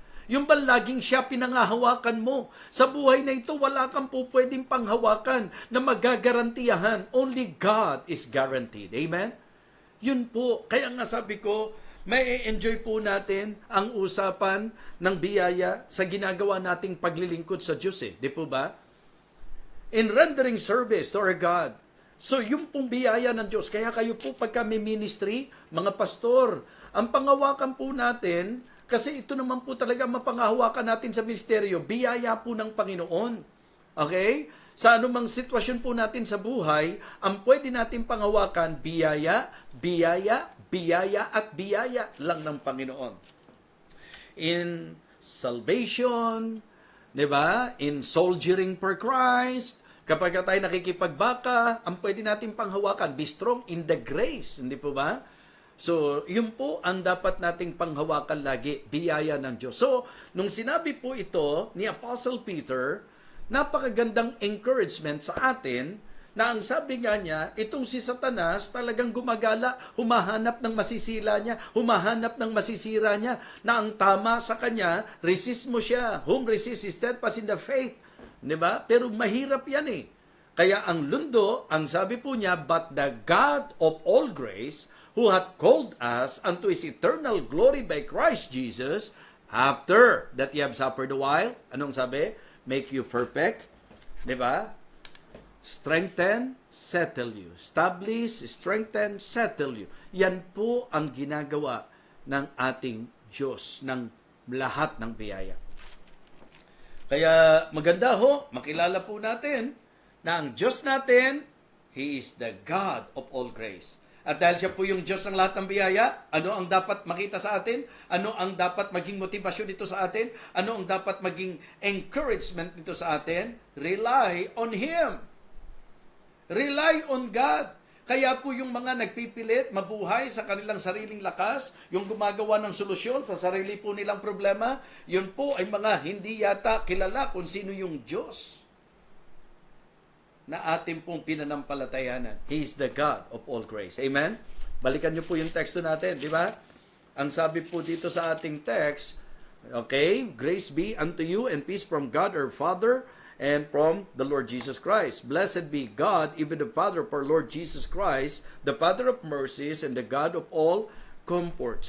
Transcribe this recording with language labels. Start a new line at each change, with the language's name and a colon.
Filipino: Yung ba laging siya pinangahawakan mo? Sa buhay na ito, wala kang po pwedeng panghawakan na magagarantiyahan.
English: Only God is guaranteed. Amen?
Filipino: Yun po. Kaya nga sabi ko, may enjoy po natin ang usapan ng biyaya sa ginagawa nating paglilingkod sa Diyos. Di po ba?
English: In rendering service to our God.
Filipino: So, yung pong biyaya ng Diyos. Kaya kayo po pagka may ministry, mga pastor, ang pangawakan po natin, kasi ito naman po talaga mapangahawakan natin sa ministeryo, biyaya po ng Panginoon. Okay? Sa anumang sitwasyon po natin sa buhay, ang pwede natin panghawakan, biyaya, biyaya, biyaya at biyaya lang ng Panginoon.
English: In salvation,
Filipino: di ba?
English: In soldiering for Christ,
Filipino: kapag tayo nakikipagbaka, ang pwede natin panghawakan,
English: be strong in the grace,
Filipino: hindi po ba? So, yun po ang dapat nating panghawakan lagi, biyaya ng Diyos. So, nung sinabi po ito ni Apostle Peter, napakagandang encouragement sa atin na ang sabi nga niya, itong si Satanas talagang gumagala, humahanap ng masisila niya, humahanap ng masisira niya, na ang tama sa kanya, resist mo siya.
English: Whom resist is steadfast in the faith.
Filipino: Diba? Pero mahirap yan eh. Kaya ang lundo, ang sabi po niya,
English: but the God of all grace, who hath called us unto His eternal glory by Christ Jesus, after that ye have suffered a while,
Filipino: anong sabi?
English: Make you perfect,
Filipino: di ba?
English: Strengthen, settle you. Establish, strengthen, settle you.
Filipino: Yan po ang ginagawa ng ating Diyos, ng lahat ng biyaya. Kaya maganda ho, makilala po natin na ang Diyos natin,
English: He is the God of all grace.
Filipino: At dahil siya po yung Diyos ng lahat ng biyaya, ano ang dapat makita sa atin? Ano ang dapat maging motivasyon dito sa atin? Ano ang dapat maging encouragement dito sa atin?
English: Rely on Him. Rely on God.
Filipino: Kaya po yung mga nagpipilit, mabuhay sa kanilang sariling lakas, yung gumagawa ng solusyon sa sarili po nilang problema, yun po ay mga hindi yata kilala kung sino yung Diyos na ating pong pinanampalatayanan.
English: He is the God of all grace. Amen?
Filipino: Balikan niyo po yung teksto natin, di ba? Ang sabi po dito sa ating text, okay,
English: grace be unto you and peace from God our Father and from the Lord Jesus Christ. Blessed be God, even the Father of our Lord Jesus Christ, the Father of mercies and the God of all comfort.